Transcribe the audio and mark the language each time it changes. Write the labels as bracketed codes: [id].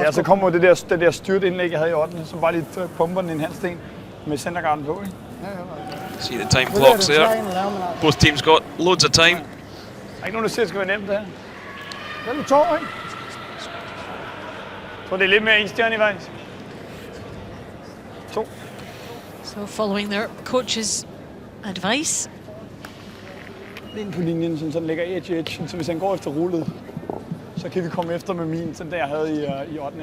[da] Ja, så kommer det der styrtindlæg, jeg havde i 8. Så bare lige pumper den en halv sten med centergarden på, ikke? [en] See the time clocks there. Both teams got loads of time. [da] Der er ikke nogen, der siger, at det skal være nemt, det her. Det er 2, ikke? Jeg tror, det er lidt mere en stjerne i vejen. 2. [en] So following their coach's advice. [da] Ind på linjen, så den ligger edge, så hvis han går efter rullet, så kan vi komme efter med min, sådan der jeg havde i 8.